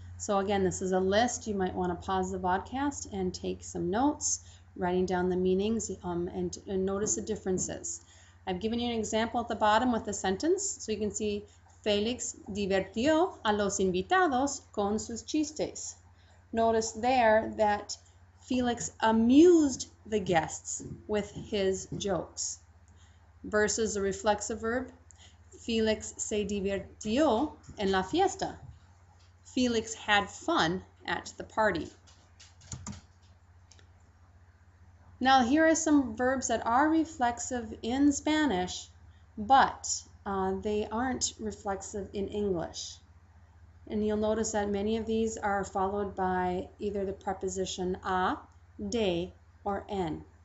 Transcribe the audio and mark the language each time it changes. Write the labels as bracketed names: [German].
[English] So again, this is a list. You might want to pause the podcast and take some notes, writing down the meanings and notice the differences. I've given you an example at the bottom with the sentence, so you can see [Spanish] Félix divirtió a los invitados con sus chistes. [English] Notice there that Felix amused the guests with his jokes. Versus the reflexive verb, [Spanish] Felix se divirtió en la fiesta. [English] Felix had fun at the party. Now here are some verbs that are reflexive in Spanish, but they aren't reflexive in English. And you'll notice that many of these are followed by either the preposition a, de, or en.